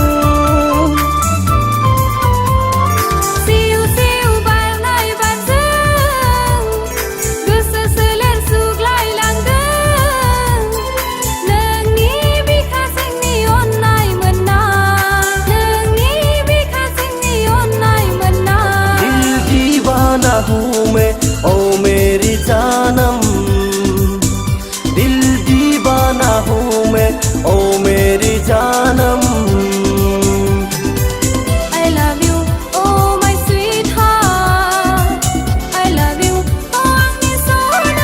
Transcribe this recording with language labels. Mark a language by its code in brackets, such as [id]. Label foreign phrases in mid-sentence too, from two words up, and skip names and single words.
[brx] सिउ सिउ बारनाय बारजों गोसो सोलेर सुग्लायलांदों नोंनि बिखा जोंनि अननाय मोनना नोंनि बिखा जोंनि अननाय मोनना [hi] दिल दीवाना हूँ मैं ओ मेरी जानम दिल दीवाना हूँ मैं ओ मेरी जानम [en] I love you oh my sweetheart I love you oh [brx] आंनि सना